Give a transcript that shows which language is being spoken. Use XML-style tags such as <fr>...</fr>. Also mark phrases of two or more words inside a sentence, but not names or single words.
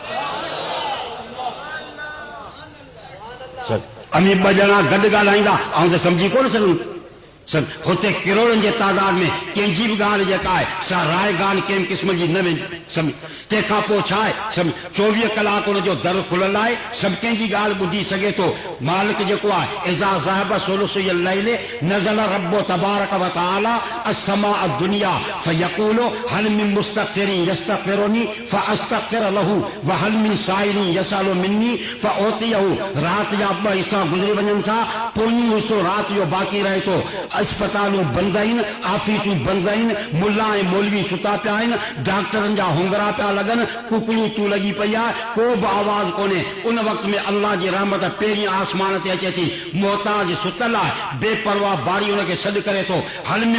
<sd>अमी 2 ॼणा गॾु ॻाल्हाईंदा ऐं त सम्झी कोन सघूं होते किरोड़नि जे तादाद में कंहिंजी बि ॻाल्हि जेका आहे सा राय ॻाल्हि कंहिं क़िस्म जी न वेंदी सम्झ तंहिंखां पोइ छा आहे सम्झ 24 कलाक हुनजो दर खुलियल आहे सभु कंहिंजी ॻाल्हि ॿुधी सघे थो मालिक जेको आहे इज़ा</sd> <ar>ذهب ثلث الليل نزل ربُّ تبارك وتعالى السماء الدنيا فيقول هل من مستغفرٍ يستغفرني فأستغفر له وهل من سائلٍ يسألني فأعطيه</ar> <sd>राति जा 2 हिस्सा गुज़री वञनि था पोइ हिस्सो राति जो बाक़ी रहे थो अस्पतालूं बंदि आहिनि ऑफिसूं बंदि आहिनि मुल्ला ऐं मौलवी सुता पिया आहिनि डॉक्टरनि जा होंगरा पिया लॻनि कुकड़ू तू लॻी पई आहे को बि आवाज़ कोन्हे उन वक़्त में अल्लाह जी रहमत पहिरीं आसमान ते अचे थी मोहताज सुतल आहे बेपरवाह बारी हुनखे सॾु करे थो</sd> <ar>هل من</ar>